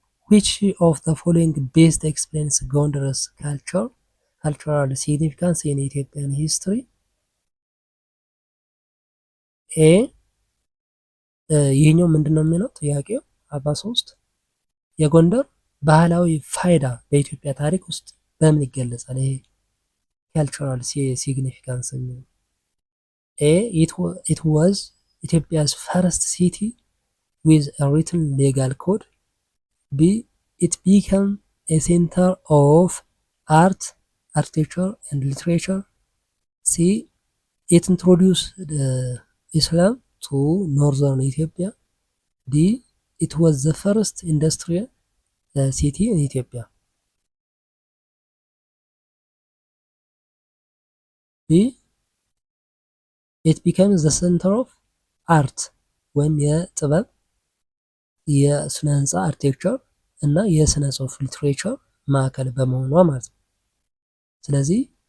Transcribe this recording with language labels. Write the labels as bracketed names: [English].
[English] which of the following best explains Gondar's cultural significance in Ethiopian history? [Amharic] ኤ ይህኛው ምንድነው የሚለው ጥያቄው 43 የጎንደር ባህላዊ ፋይዳ በኢትዮጵያ ታሪክ ውስጥ በምን ይገለጻል? ይሄ ካልቸራል ሲግኒፊካንስ ነው። [English] ኤ it was Ethiopia's first city with a written legal code. B it became a center of art, architecture and literature. C it introduced Islam to northern Ethiopia. D it was the first industrial city in Ethiopia. B it became the center of art [Amharic] ወይም የጥበብ የስነ ህንፃ አርኪቴክቸር እና የስነ ጽሁፍ ሊትሬቸር ማዕከል በመሆኗ ማለት ነው። ስለዚህ